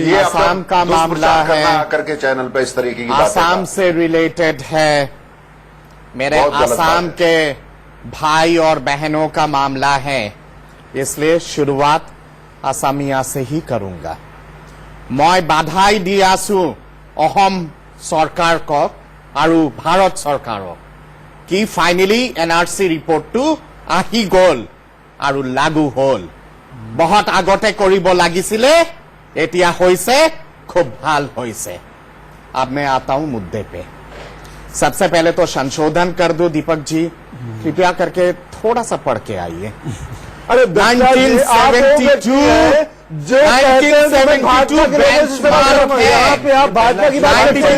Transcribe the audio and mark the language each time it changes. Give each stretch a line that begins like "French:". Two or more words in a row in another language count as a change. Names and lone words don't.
Hindi: ये आसाम का मामला है करके चैनल पे इस तरीके की आसाम से रिलेटेड है, मेरे आसाम के भाई और बहनों का मामला है, इसलिए शुरुआत आसामिया से ही करूंगा। मैं बधाई दी
Assamese: आसु অসম চৰকাৰক আৰু ভাৰত চৰকাৰক কি ফাইনেলি এনআৰসি ৰিপৰ্টটো আহি গ'ল আৰু লাগু হ'ল। বহুত আগতে কৰিব লাগিছিলে, এতিয়া হৈছে, খুব ভাল হৈছে।
Hindi: अब मैं आता हूं मुद्दे पे। सबसे पहले तो संशोधन कर दो दीपक जी, कृपया करके थोड़ा सा पढ़ के आइए। अरे 1972 बेंचमार्क है, यहाँ पे आप भाजपा की बात करते हैं।